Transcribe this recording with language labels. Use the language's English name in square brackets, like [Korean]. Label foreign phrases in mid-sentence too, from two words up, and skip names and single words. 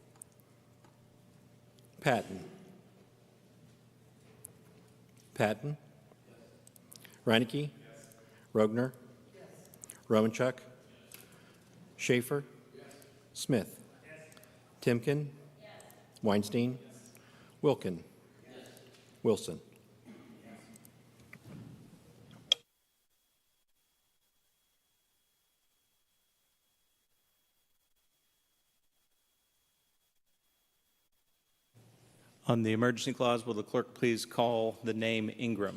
[English] Patton? Patton? Yes. Reinecke? Yes. Rogner? Yes. Romanchuk? Yes. Schaefer? Yes. Smith? Yes. Timken? Yes. Weinstein? Yes. Wilkin? Yes. Wilson? On the emergency clause, will the clerk please call the name Ingram?